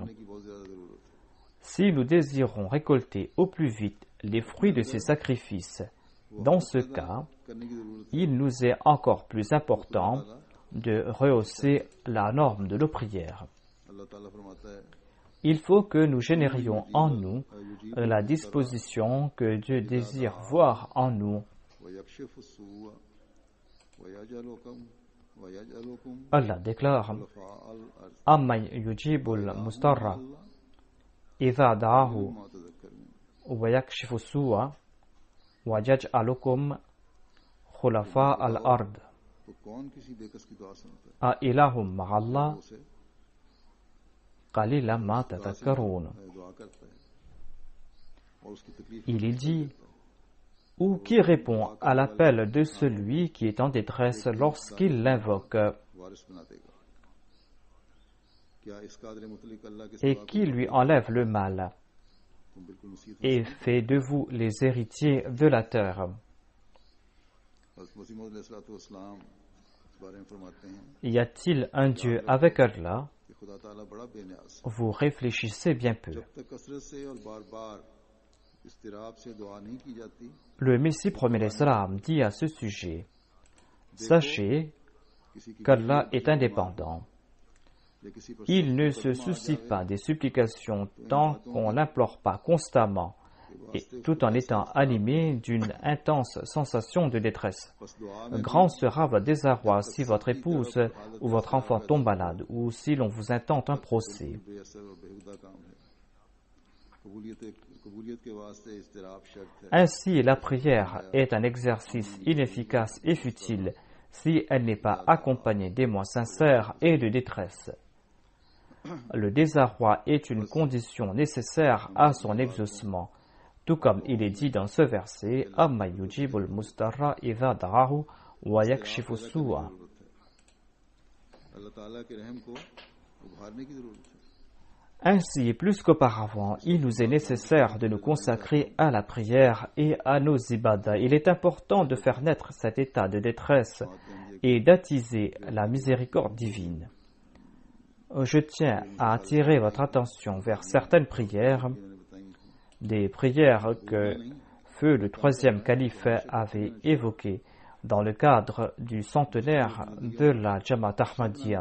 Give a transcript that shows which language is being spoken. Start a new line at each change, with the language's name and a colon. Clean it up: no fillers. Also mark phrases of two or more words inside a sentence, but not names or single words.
French: Si nous désirons récolter au plus vite les fruits de ces sacrifices, dans ce cas, il nous est encore plus important de rehausser la norme de nos prières. Il faut que nous générions en nous la disposition que Dieu désire voir en nous. Allah déclare «
Arabic: أَمَّنْ يُجِيبُ الْمُضْطَرَّ إِذَا دَعَاهُ وَيَكْشِفُ السُّوءَ وَيَجْعَلُكُمْ خُلَفَاءَ الْأَرْضِ »
Urdu: تو کون کسی بیکس کی دعا سنتا ہے?
Arabic: أَإِلَٰهٌ مَعَ اللَّهِ
Urdu: उसे
Arabic: قَلِيلًا مَا
Urdu: دعا سے
Arabic: tadhakkarun.
Urdu: دعا کرتا ہے اور اس کی تکلیف
French: Il est dit, ou qui répond à l'appel de celui qui est en détresse lorsqu'il l'invoque,
Urdu: وارث بنا دے گا. کیا اس قادر مطلق اللہ کے
French: et
Urdu: सिवा
French: qui lui enlève le mal,
Urdu: تم بالکل نصیحت
French: et fait de vous les héritiers de la terre.
Urdu: حضرت مسیح موعود علیہ السلام اس بارے میں فرماتے ہیں
French: Y a-t-il un Dieu avec Allah?
Urdu: کہ خدا تعالیٰ بڑا بے نیاز
French: Vous réfléchissez bien peu.
Urdu: جب تک کثرت سے اور بار بار اضطراب سے دعا نہیں کی جاتی,
French: Le Messie premier salam dit à ce sujet, sachez
Urdu: کسی کی
French: qu'Allah est indépendant.
Urdu: یا کسی پر
French: Il ne se soucie pas des supplications tant qu'on l'implore pas constamment et tout en étant animé d'une intense sensation de détresse.
Urdu: بس دعا میں
French: Grand sera votre désarroi si votre épouse ou votre enfant tombe malade ou si l'on vous intente un procès.
Urdu: بے اثر اور بیہودہ کام ہے. قبولیت کے واسطے اضطراب شرط ہے.
French: Ainsi, la prière est un exercice inefficace et futile si elle n'est pas accompagnée d'émois sincères et de détresse. Le désarroi est une condition nécessaire à son exaucement, tout comme il est dit dans ce verset,
Arabic: أَمَّنْ يُجِيبُ الْمُضْطَرَّ إِذَا دَعَاهُ وَيَكْشِفُ السُّوءَ.
Urdu: اللہ تعالیٰ کے رحم کو ابھارنے کی ضرورت ہے.
French: Ainsi, plus qu'auparavant, il nous est nécessaire de nous consacrer à la prière et à nos ibadah. Il est important de faire naître cet état de détresse et d'attiser la miséricorde divine. Je tiens à attirer votre attention vers certaines prières, des prières que Feu le troisième calife avait évoquées dans le cadre du centenaire de la Jamaat Ahmadiyya.